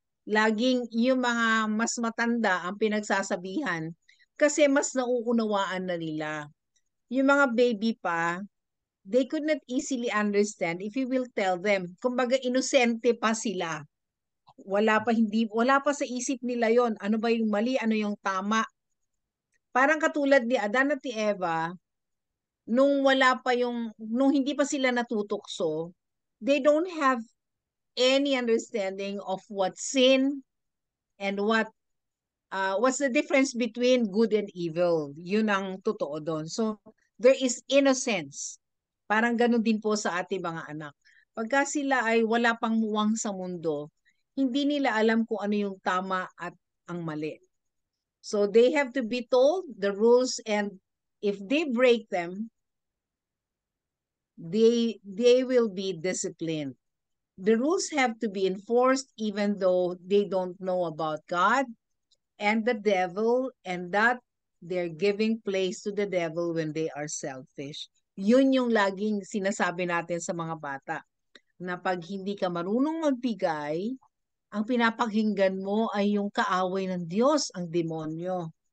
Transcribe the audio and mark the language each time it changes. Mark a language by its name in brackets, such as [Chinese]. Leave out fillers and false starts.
[Filipino] Laging yung mga mas matanda ang pinagsasabihan kasi mas nauunawaan na nila. Yung mga baby pa, [English] they could not easily understand if you will tell them. [Filipino] Kumbaga, inosente pa sila, wala pa sa isip nila yon, ano ba yung mali, ano yung tama. Parang katulad ni Adan at ni Eva, nung hindi pa sila natutokso, [English] they don't have any understanding of what sin and what's the difference between good and evil. [Filipino] Yun ang totoo doon. [English] So there is innocence. [Filipino] Parang ganun din po sa ating mga anak. pagka sila ay wala pang muwang sa mundo, hindi nila alam kung ano yung tama at ang mali. [English] So they have to be told the rules, and if they break them, they will be disciplined. The rules have to be enforced even though they don't know about God and the devil, and that they're giving place to the devil when they are selfish. [Filipino] Yun yung laging sinasabi natin sa mga bata, na pag hindi ka marunong magbigay, ang pinapakinggan mo ay yung kaaway ng Diyos, ang demonyo.